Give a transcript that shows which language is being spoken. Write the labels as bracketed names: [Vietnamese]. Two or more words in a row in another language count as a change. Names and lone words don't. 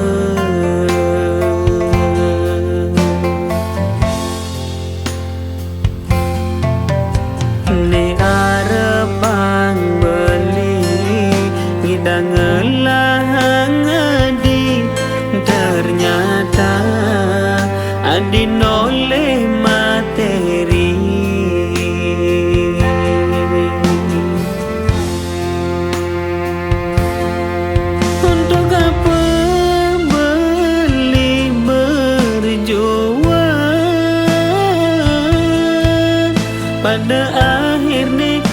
[Balinese] ne arepang beli ngidang ngelahang adi ternyata adi noleh materi [Indonesian] untuk apa beli berjuang pada akhirnya